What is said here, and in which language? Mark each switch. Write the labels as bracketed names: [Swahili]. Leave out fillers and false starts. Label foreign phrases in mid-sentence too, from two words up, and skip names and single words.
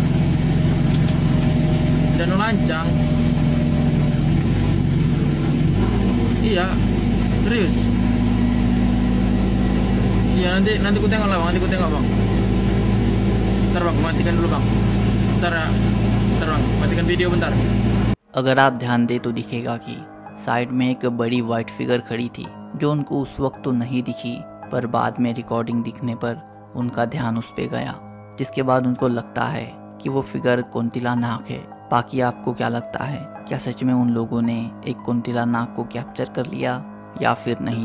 [Malay] Danau Lancang. Iya, serius. Iya nanti aku tengok lah bang, bang. Bentar bang, matikan dulu bang. Bentar bang, matikan video bentar. [Hindi] अगर आप ध्यान दे तो दिखेगा कि साइड में एक बड़ी [English] white figure [Hindi] खड़ी थी जो उनको उस वक्त तो नहीं दिखी, पर बाद में रिकॉर्डिंग दिखने पर उनका ध्यान उस पे गया, जिसके बाद उनको लगता है कि वो फिगर कुंतिला नाग है। बाकी आपको क्या लगता है, क्या सच में उन लोगों ने एक कुंतिला नाग को कैप्चर कर लिया या फिर नहीं?